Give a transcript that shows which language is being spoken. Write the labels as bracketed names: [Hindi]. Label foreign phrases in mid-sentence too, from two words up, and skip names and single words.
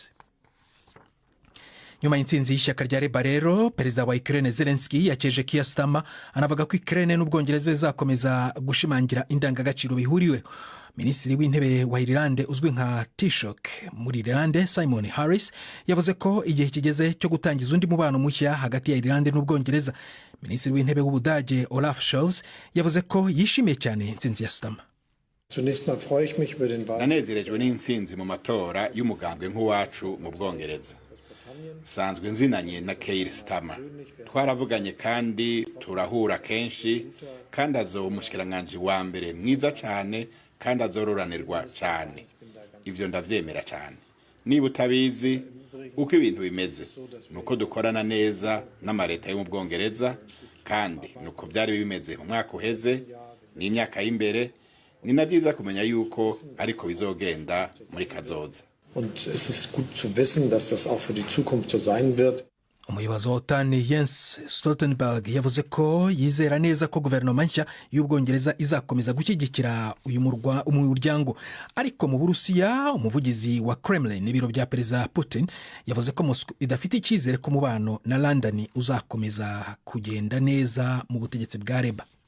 [Kinyarwanda] Nyuma y'intsinzi y'ishyaka rya Labour rero, perezida wa Ukraine Zelensky yakeje Keir Starmer, anavuga ko Ukraine n'Ubwongereza bizakomeza gushimangira indangagaciro bihuriweho. Minisitiri w'intebe wa Ireland uzwi nka Taoiseach muri Ireland Simon Harris yavuze ko igihe kigeze cyo gutangiza undi mubano mushya hagati ya Ireland n'Ubwongereza. Minisitiri w'intebe w'Ubudage Olaf Scholz yavuze ko yishimiye cyane intsinzi ya Starmer. [Rundi] Nanezerejwe n'intsinzi mu matora y'umugambwe nk'uwacu mu Bwongereza. Sanzwe nzinanye na Keir Starmer, twaravuganye kandi turahura kenshi, kandi azoba umushikiranganje wa mbere mwiza cyane kandi azororanirwa cyane. Ivyo ndavyemera cyane. Niba utabizi uko ibintu bimeze, nuko dukorana neza n'amareta yo mu Bwongereza, kandi nuko byari bimeze mu mwaka uheze n'imyaka y'imbere. Ni nabyiza kumenya yuko ariko bizogenda muri kazoza. [German] Und es ist gut zu wissen, dass das auch für die Zukunft so sein wird. [Kinyarwanda] umuyobozi wa OTAN Jens Stoltenberg yavuze ko yizera neza ko guverinoma nshya y'Ubwongereza izakomeza gushyigikira uyu muryango. Ariko mu Burusiya, umuvugizi wa Kremlin ibiro bya Perezida Putin yavuze ko Moscow idafite icyizere ko umubano na London uzakomeza kugenda neza mu butegetsi bwa Labour.